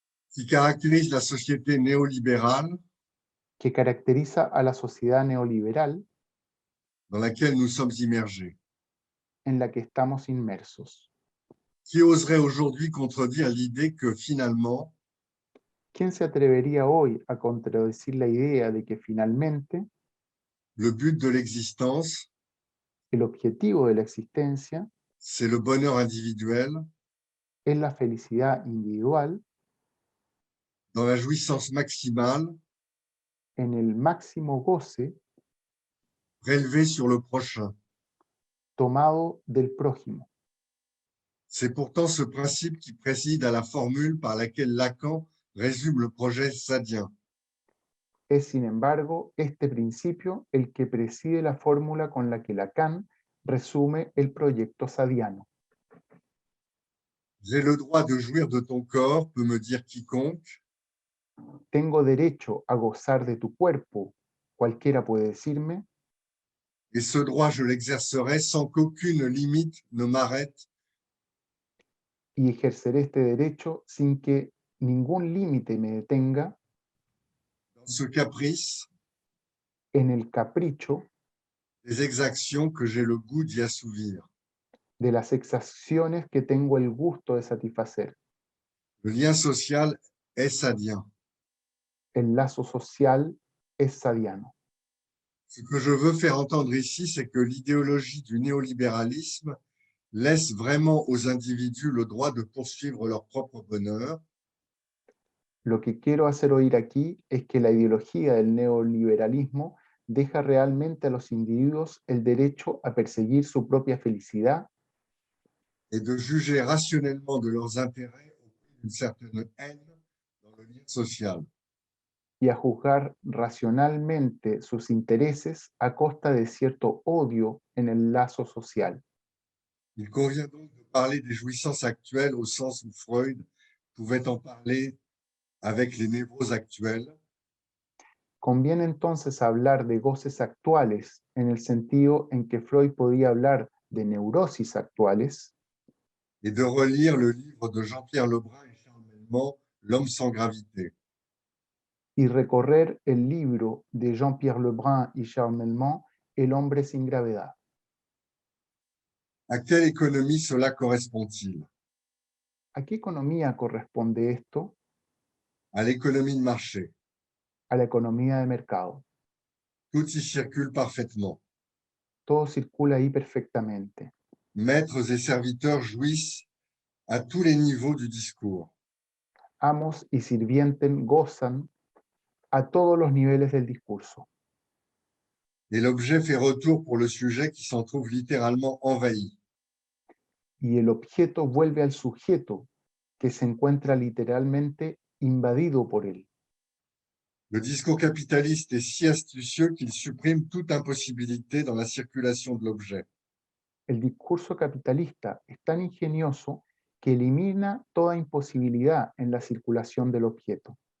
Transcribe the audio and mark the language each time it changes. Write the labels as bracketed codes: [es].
[fr] qui caractérise la société néolibérale [es] que caracteriza a la sociedad neoliberal [fr] dans laquelle nous sommes immergés. [es] en la que estamos inmersos. [fr] Qui oserait aujourd'hui contredire l'idée que finalement, [es] ¿Quién se atrevería hoy a contradecir la idea de que finalmente [fr] le but de l'existence, [es] el objetivo de la existencia [fr] c'est le bonheur individuel [es] es la felicidad individual [fr] dans la jouissance maximale [es] en el máximo goce [fr] prélevée sur le prochain? [es] tomado del prójimo? [fr] C'est pourtant ce principe qui préside à la formule par laquelle Lacan résume le projet sadien. [es] Es, sin embargo, este principio el que preside la fórmula con la que Lacan resume el proyecto sadiano. [fr] J'ai le droit de jouir de ton corps, peut me dire quiconque, [es] Tengo derecho a gozar de tu cuerpo, cualquiera puede decirme, [fr] et ce droit je l'exercerai sans qu'aucune limite ne m'arrête [es] y ejerceré este derecho sin que ningún límite me detenga [fr] dans ce caprice [es] en el capricho [fr] des exactions que j'ai le goût d'y assouvir. [es] de las exacciones que tengo el gusto de satisfacer. [fr] Le lien social est sadien. [es] El lazo social es sadiano. [fr] Ce que je veux faire entendre ici, c'est que l'idéologie du néolibéralisme laisse vraiment aux individus le droit de poursuivre leur propre bonheur [es] Lo que quiero hacer oír aquí es que la ideología del neoliberalismo deja realmente a los individuos el derecho a perseguir su propia felicidad [fr] et de juger rationnellement de leurs intérêts au prix d'une certaine haine dans le lien social. [es] y a juzgar racionalmente sus intereses a costa de cierto odio en el lazo social. [fr] Il convient donc de parler des jouissances actuelles au sens où Freud pouvait en parler avec les névroses actuelles, [es] Conviene entonces hablar de goces actuales en el sentido en que Freud podía hablar de neurosis actuales [fr] et de relire le livre de Jean-Pierre Lebrun et Charles Melman, L'homme sans gravité. [es] y recorrer el libro de Jean-Pierre Lebrun y Charles Melman, El hombre sin gravedad. [fr] À quelle économie cela correspond-il? [es] ¿A qué economía corresponde esto? [fr] À l'économie de marché. [es] A la economía de mercado. [fr] Tout y circule parfaitement. [es] Todo circula ahí perfectamente. [fr] Maîtres et serviteurs jouissent à tous les niveaux du discours. [es] Amos y sirvientes gozan a todos los niveles del discurso. [fr] Et l'objet fait retour pour le sujet qui s'en trouve littéralement envahi. [es] Y el objeto vuelve al sujeto, que se encuentra literalmente invadido por él. [fr] Le discours capitaliste est si astucieux qu'il supprime toute impossibilité dans la circulation de l'objet. [es] El discurso capitalista es tan ingenioso que elimina toda imposibilidad en la circulación del objeto.